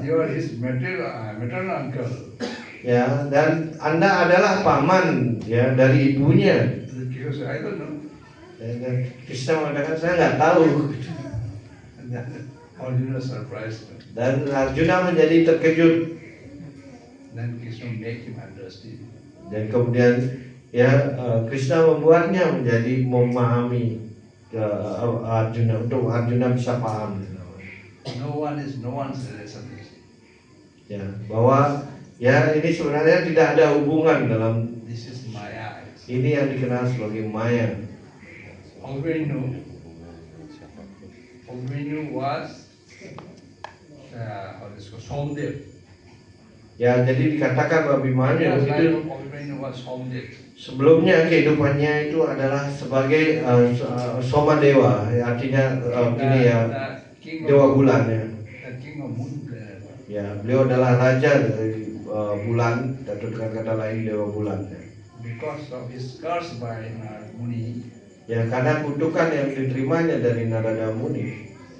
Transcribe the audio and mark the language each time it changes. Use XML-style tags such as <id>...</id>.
<en>You are his maternal uncle.</en> <id>Ya, dan Anda adalah paman ya dari ibunya.</id> <en>Krishna said, I don't know.</en> <id>Dan Krishna mengatakan saya nggak tahu.</id> <en>And then Arjuna surprised him.</en> <id>Dan Arjuna menjadi terkejut.</id> <en>Then Krishna make him understand.</en> <id>Dan kemudian ya Krishna membuatnya menjadi memahami Arjuna, untuk Arjuna bisa paham.</id> <en>No one's relation.</en> <id>Ya, bahwa ya ini sebenarnya tidak ada hubungan dalam</id> <en>This is Maya.</en> <id>ini yang dikenal sebagai Maya.</id> <en>Abhimanyu was Somdev.</en> <id>Ya, jadi dikatakan bahwa Abhimanyu itu</id> <en>Abhimanyu was Somdev.</en> <id>sebelumnya kehidupannya itu adalah sebagai Somadewa, ya, artinya ini ya dewa bulan ya.</id> <en>The king of moon planet.</en> <id>Ya, beliau adalah raja dari bulan, atau dengan kata lain dewa bulan. Ya.</id> <en>Because of his curse by Muni,</en> <id>Ya, karena kutukan yang diterimanya dari Narada Muni,</id>